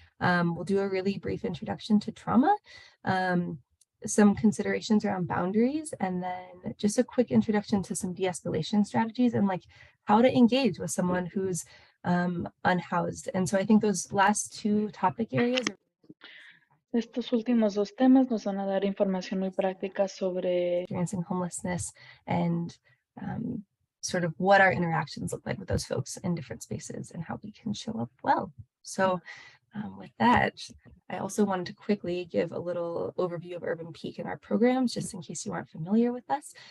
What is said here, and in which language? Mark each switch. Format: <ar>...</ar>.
<en>We'll do a really brief introduction to trauma, some considerations around boundaries, and then just a quick introduction to some de-escalation strategies and like how to engage with someone who's unhoused. And so I think those last two topic areas are</en> <es>Estos últimos dos temas nos van a dar información muy práctica sobre</es> <en>experiencing homelessness and sort of what our interactions look like with those folks in different spaces and how we can show up well. So with that, I also wanted to quickly give a little overview of Urban Peak and our programs, just in case you aren't familiar with us.</en>